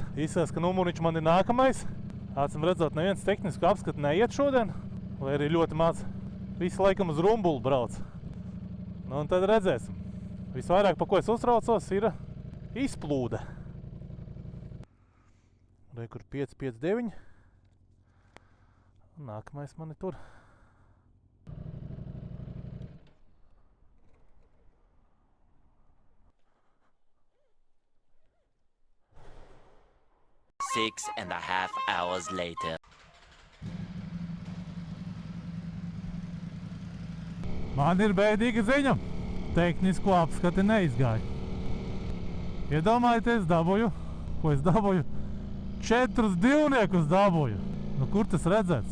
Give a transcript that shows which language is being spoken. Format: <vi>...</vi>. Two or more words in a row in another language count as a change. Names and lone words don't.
<lv>Izsās, ka numuriņš man ir nākamais. Acim redzot, neviens tehnisko apskatu neiet šodien, vai arī ļoti maz. Visi laikam uz rumbulu brauc. Un tad redzēsim. Visvairāk, pa ko es uztraucos, ir izplūde. Kur 559. Nākamais mani tur.</lv> <en>Six and a half hours later.</en> <lv>Man ir bēdīga ziņa. Tehnisko apskati neizgāja. Iedomājieties, ko es dabūju? 4 divniekus dabūju. Kur tas redzēts?</lv>